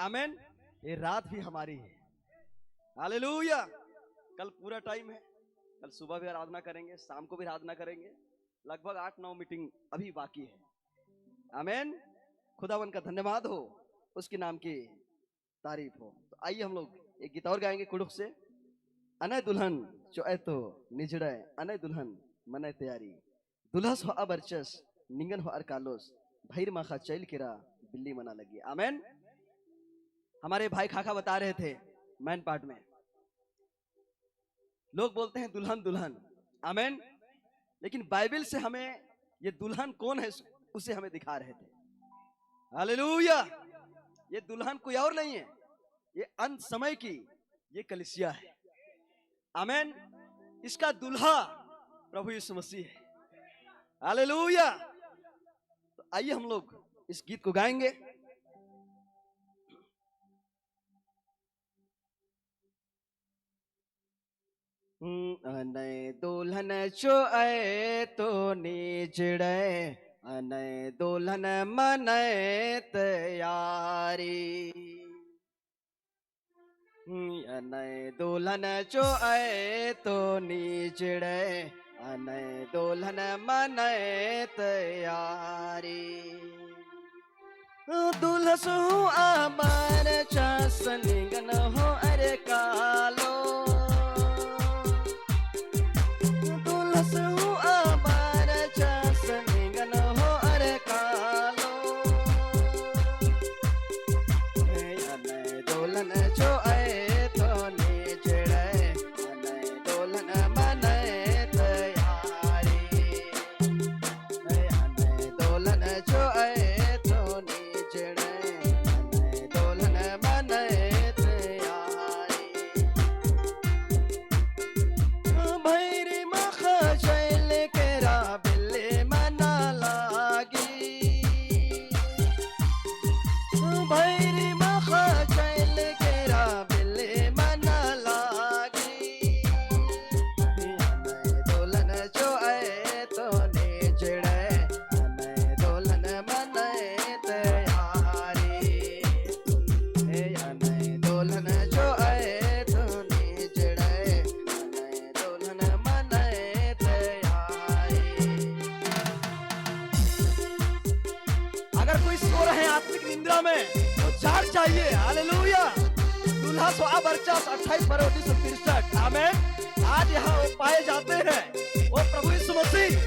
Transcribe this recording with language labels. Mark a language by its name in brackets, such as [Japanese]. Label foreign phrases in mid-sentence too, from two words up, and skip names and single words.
[Hindi] आमेन। ये रात भी हमारी है। हालेलुया। कल पूरा टाइम है, कल सुबह भी आराधना करेंगे, शाम को भी आराधना करेंगे। लगभग 8-9 मीटिंग अभी बाकी है। आमेन। खुदावन का धन्यवाद हो, उसके नाम की तारीफ हो। तो आइए हम लोग एक गीत और गाएंगे कुड़ुक से। [Kurukh] अनय दुल्हन चो तो निजड़े, अनय दुल्हन मने तैयारी, दुल्हस हो अबरचस निंगन हो अरकालोस, भैर माखा चैल केरा बिल्ली मना लगी। [Hindi] आमेन। हमारे भाई खाखा बता रहे थे मैन पार्ट में, लोग बोलते हैं दुल्हन दुल्हन। आमेन। लेकिन बाइबल से हमें ये दुल्हन कौन है उसे हमें दिखा रहे थे। हालेलुया। ये दुल्हन कोई और नहीं है, ये अंत समय की ये कलीसिया है। आमेन। इसका दुल्हा प्रभु यीशु मसीह है। हालेलुया। तो आइए हम लोग इस गीत को गाएंगे। [Kurukh] अनय दुल्हन चो तो निजड़े, अनय दुल्हन मनय तैयारी, अनय दुल्हन चो तो निजड़े, अनय दुल्हन मनय तैयारी, दुल्हसु अमर चस निगन हो अरे कालो, दुल्हसु अमर चस निगन हो अरे कालो, अनय दुल्हन चो तो निजड़े, अनय दुल्हन मनय तैयारी, अनय दुल्हन चो तो निजड़े, अनय दुल्हन मनय तैयारी, भैरी मखा चैल केरा बिल्ली मना लागी, भैरी मखा चैल केरा बिल्ली मना लागी, अनय दुल्हन चो तो निजड़े, अनय दुल्हन मनय तैयारी, अनय दुल्हन चो तो निजड़े, अनय दुल्हन मनय तैयारी। [Hindi] अगर कोई सो रहे हैं आत्मिक निंद्रा में तो जाग चाहिए। हालेलुया। दूल्हा सो बरचास 28-62-63। आमेन। आज यहाँ वो पाए जाते हैं, वो प्रभु यीशु मसीह।